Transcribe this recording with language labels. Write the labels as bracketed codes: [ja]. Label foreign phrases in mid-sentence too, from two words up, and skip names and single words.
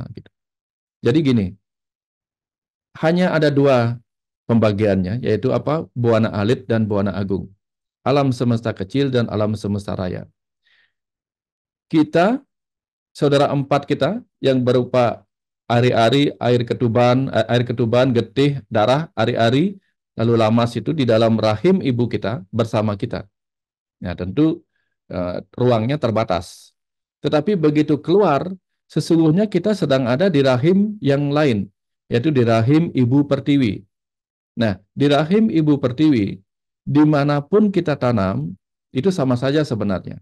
[id] Gitu. Jadi gini, hanya ada 2 pembagiannya, yaitu [ban] buana alit [id] dan [ban] buana agung. [id] Alam semesta kecil dan alam semesta raya. Kita, saudara 4 kita, yang berupa ari-ari, air ketuban, getih, darah, ari-ari, lalu lamas itu di dalam rahim ibu kita bersama kita. Ya, tentu ruangnya terbatas. Tetapi begitu keluar, sesungguhnya kita sedang ada di rahim yang lain, yaitu di rahim Ibu Pertiwi. Nah, di rahim Ibu Pertiwi, dimanapun kita tanam, itu sama saja sebenarnya.